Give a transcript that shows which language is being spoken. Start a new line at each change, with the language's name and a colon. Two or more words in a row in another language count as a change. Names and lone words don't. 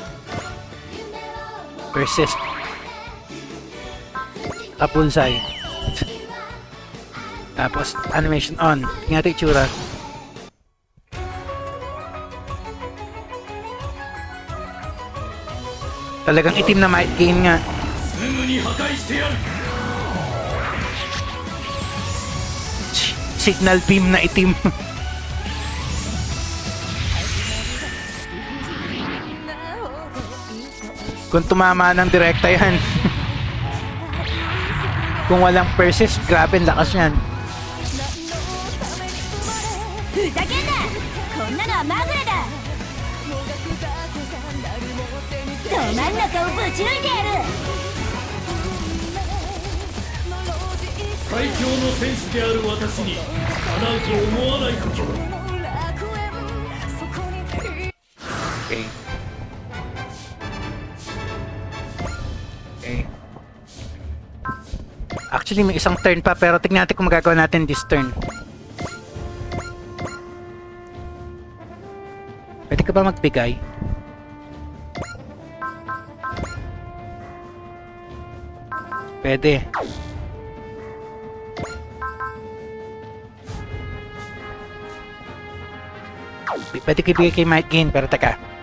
Filipino: 26k. Persist. Kapulsay. Tapos,
English: animation on.
Filipino: Tingnan natin itsura. Talagang itim na might gain nga.
Japanese: すぐに破壊してやる
English: Signal beam
Filipino: na itim. Kung tumama ng direkta yan. Kung walang persist, grabe ang lakas yan.
Japanese: ふざけんなこんなのはまぐれだど真ん中をぶち抜いてやる最強の戦士である私にかなうと思わないこと
English: Okay. Okay.
Filipino: Actually, may isang turn pa, pero tignan natin kung magagawa natin
English: this turn.
Filipino: Pwede ka ba magbigay? Pwede. Pwede ko ibigay kay Might Gain, pero teka.